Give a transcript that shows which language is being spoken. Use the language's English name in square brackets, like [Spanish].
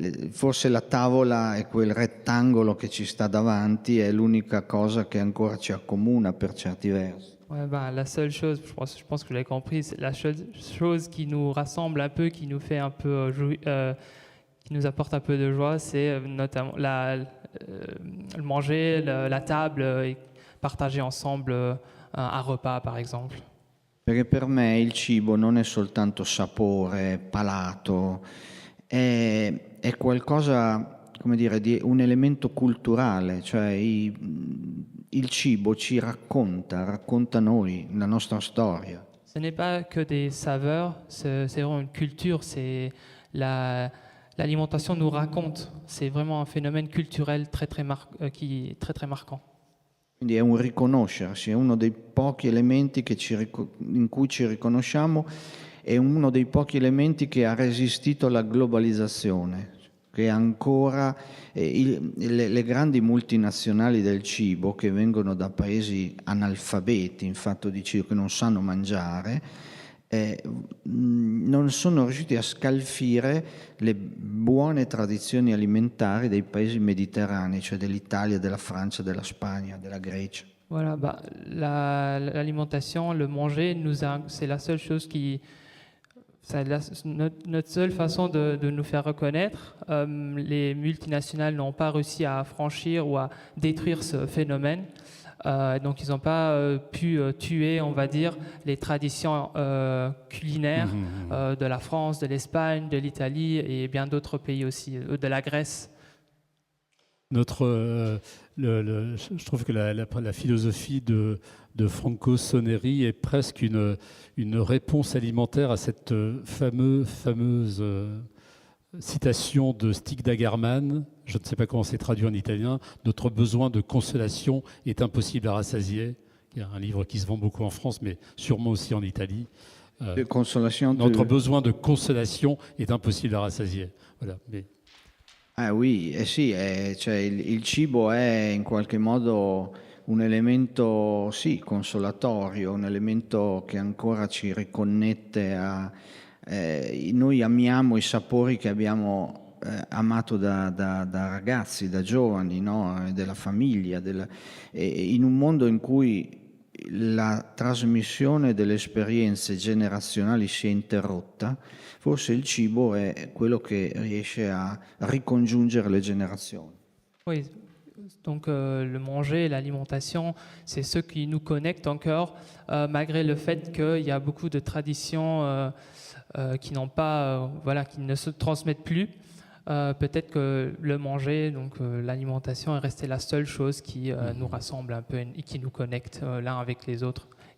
[Italian] Forse la tavola e quel rettangolo che ci sta davanti è l'unica cosa che ancora ci accomuna per certi versi. [French] Ouais, la seule chose, je pense que vous l'avez compris, la seule chose qui nous rassemble un peu, qui nous fait un peu qui nous apporte un peu de joie, c'est notamment le manger, la table, et partager ensemble un repas, par exemple. [Italian] Perché per me il cibo non è soltanto sapore, palato, è qualcosa, come dire, di un elemento culturale, cioè il cibo ci racconta noi, la nostra storia. [French] Ce n'est pas que des saveurs, c'est vraiment une culture, c'est l'alimentation nous raconte, c'est vraiment un phénomène culturel qui est très très marquant. [Italian] Quindi è un riconoscersi, è uno dei pochi elementi in cui ci riconosciamo, è uno dei pochi elementi che ha resistito alla globalizzazione, che ancora le grandi multinazionali del cibo che vengono da paesi analfabeti in fatto di cibo, che non sanno mangiare, non sono riusciti a scalfire le buone tradizioni alimentari dei paesi mediterranei, cioè dell'Italia, della Francia, della Spagna, della Grecia. [French] Voilà, l'alimentation, le manger, c'est la seule chose notre seule façon de nous faire reconnaître. Les multinationales n'ont pas réussi à franchir ou à détruire ce phénomène. Donc ils n'ont pas pu tuer, on va dire, les traditions culinaires de la France, de l'Espagne, de l'Italie et bien d'autres pays aussi, de la Grèce. Je trouve que la philosophie de Franco Soneri est presque une réponse alimentaire à cette fameuse citation de Stig Dagerman, je ne sais pas comment c'est traduit en italien, « Notre besoin de consolation est impossible à rassasier ». Il y a un livre qui se vend beaucoup en France, mais sûrement aussi en Italie. Notre besoin de consolation est impossible à rassasier. Voilà. Mais... [Italian] Ah oui, sì, cioè il cibo è in qualche modo un elemento sì, consolatorio, un elemento che ancora ci riconnette a... noi amiamo i sapori che abbiamo amato da ragazzi, da giovani, no? Della famiglia, in un mondo in cui la trasmissione delle esperienze generazionali si è interrotta, forse il cibo è quello che riesce a ricongiungere le generazioni. [French] Oui, donc le manger, l'alimentation, c'est ce qui nous connecte encore, malgré le fait qu'il y a beaucoup de traditions qui n'ont pas, voilà, qui ne se transmettent plus. Peut-être que le manger, donc l'alimentation, est resté la seule chose qui nous rassemble un peu et qui nous connecte l'un avec les autres.